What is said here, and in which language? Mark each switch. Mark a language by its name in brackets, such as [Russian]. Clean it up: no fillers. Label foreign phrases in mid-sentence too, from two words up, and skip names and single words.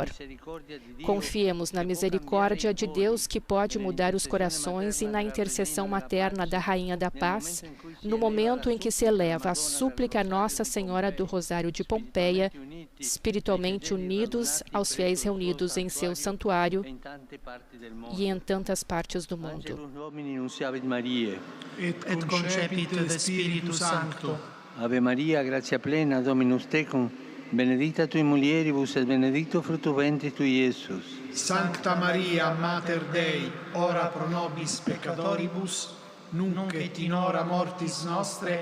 [Portuguese] Confiemos na misericórdia de Deus que pode mudar os corações e na intercessão materna da Rainha da Paz, no momento em que se eleva a súplica a Nossa Senhora do Rosário de Pompeia, espiritualmente unidos aos fiéis reunidos em seu santuário e em tantas partes do mundo. [Latin] Et concepit Spiritus Sancto. Ave Maria, gratia plena, Dominus tecum, benedicta tui mulieribus et benedictus fructus ventris tui, Iesus. Sancta Maria, Mater Dei, ora pro nobis peccatoribus, nunc et in hora mortis nostre.